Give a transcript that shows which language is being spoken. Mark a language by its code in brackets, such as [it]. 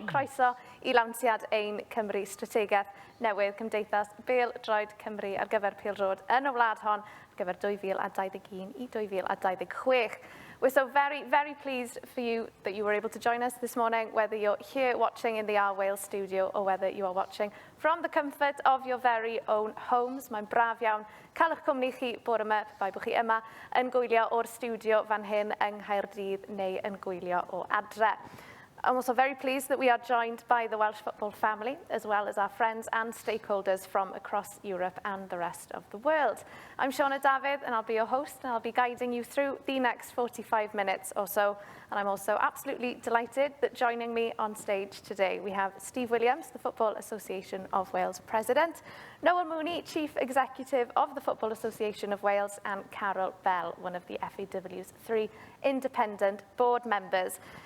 [cy] Croeso I lawnsiad ein Cymru strategaeth newydd Cymdeithas Bêl-droed Cymru ar gyfer pêl-droed yn y wlad hon ar gyfer 2021 I 2026. [en] We're so very, very pleased for you that you were able to join us this morning, whether you're here watching in the Our Wales studio or whether you are watching from the comfort of your very own homes. [cy] Mae'n braf iawn cael eich cwmni chi bore yma, bai bod chi yma yn gwylio o'r studio fan hyn yng Nghaerdydd neu yn gwylio o adre. [en] I'm also very pleased that we are joined by the Welsh football family, as well as our friends and stakeholders from across Europe and the rest of the world. I'm Shauna David, and I'll be your host, and I'll be guiding you through the next 45 minutes or so. And I'm also absolutely delighted that joining me on stage today, we have Steve Williams, the Football Association of Wales President, Noel Mooney, Chief Executive of the Football Association of Wales, and Carol Bell, one of the FAW's 3 independent board members.